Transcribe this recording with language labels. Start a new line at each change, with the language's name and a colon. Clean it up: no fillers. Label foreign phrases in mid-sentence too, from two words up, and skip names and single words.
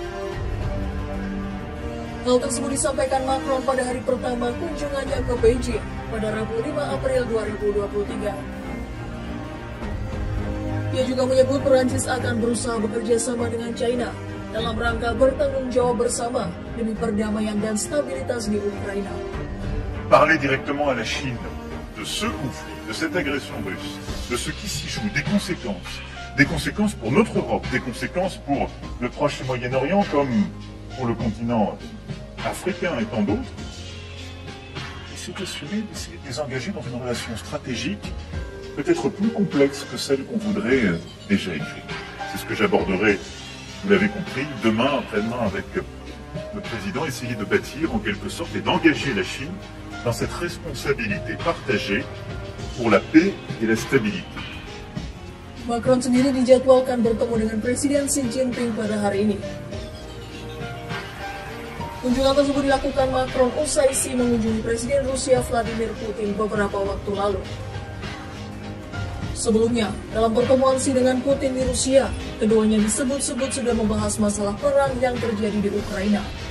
Indonesian: Hal tersebut disampaikan Macron pada hari pertama kunjungannya ke Beijing pada Rabu 5 April 2023. Dia juga menyebut Perancis akan berusaha bekerja sama dengan China dalam rangka bertanggung jawab bersama demi perdamaian dan stabilitas di Ukraina.
French: Parler directement à la Chine de ce conflit, de cette agression russe, de ce qui s'y joue, des conséquences pour notre Europe, des conséquences pour le Proche et Moyen-Orient comme pour le continent africain et tant d'autres. Et c'est assumer d'essayer de les engager dans une relation stratégique peut-être plus complexe que celle qu'on voudrait déjà écrire. C'est ce que j'aborderai, vous l'avez compris, demain, après-demain avec le président, essayer de bâtir en quelque sorte et d'engager la Chine dans cette responsabilité partagée pour la paix et la stabilité.
Indonesian: Macron sendiri dijadwalkan bertemu dengan Presiden Xi Jinping pada hari ini. Kunjungan tersebut dilakukan Macron usai Xi mengunjungi Presiden Rusia Vladimir Putin beberapa waktu lalu. Sebelumnya, dalam pertemuan Xi dengan Putin di Rusia, keduanya disebut-sebut sudah membahas masalah perang yang terjadi di Ukraina.